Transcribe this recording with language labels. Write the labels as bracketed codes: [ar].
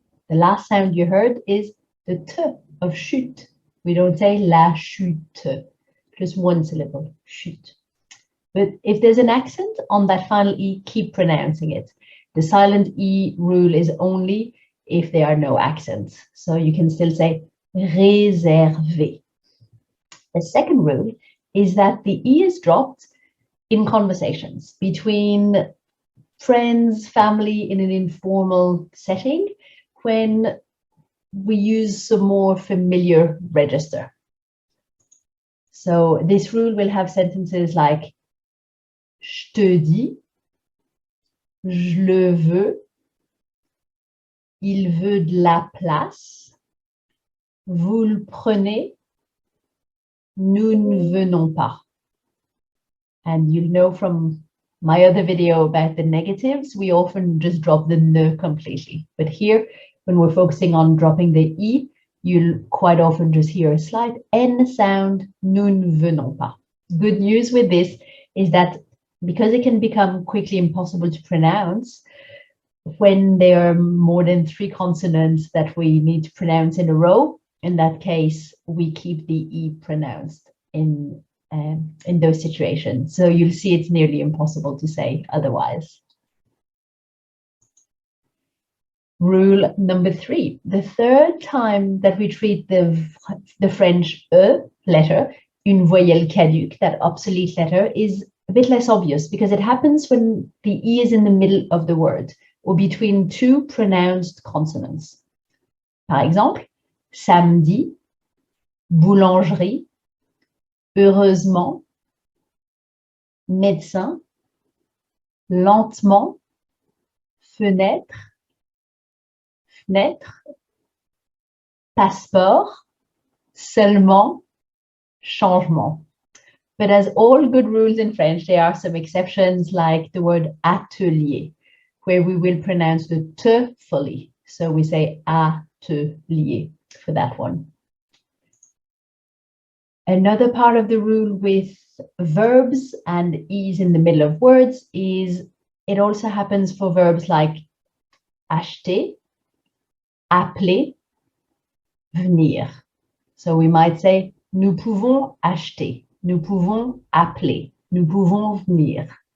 [en] The last sound you heard is the T of chute. We don't say la chute, just one syllable, chute. But if there's an accent on that final E, keep pronouncing it. The silent E rule is only if there are no accents. So you can still say réservé. The second rule is that the E is dropped in conversations between friends, family, in an informal setting, when we use some more familiar register. So this rule will have sentences like [fr] je te dis, je le veux, il veut de la place, vous le prenez, nous ne venons pas. [en] And you'll know from my other video about the negatives, we often just drop the ne completely. But here, when we're focusing on dropping the E, you'll quite often just hear a slight N sound, [fr] nous ne venons pas. [en] Good news with this is that because it can become quickly impossible to pronounce, when there are more than 3 consonants that we need to pronounce in a row, in that case, we keep the E pronounced in those situations. So you'll see it's nearly impossible to say otherwise. Rule number 3, the third time that we treat the French E letter, [fr] une voyelle caduque, [en] that obsolete letter, is a bit less obvious because it happens when the E is in the middle of the word or between 2 pronounced consonants. [fr] Par exemple, samedi, boulangerie, heureusement, médecin, lentement, fenêtre, fenêtre, passeport, seulement, changement. [en] But as all good rules in French, there are some exceptions like the word atelier, where we will pronounce the T fully. So we say atelier for that one. Another part of the rule with verbs and E's in the middle of words is it also happens for verbs like acheter, appeler, venir. So we might say, [fr] nous pouvons acheter, nous pouvons appeler, nous pouvons venir.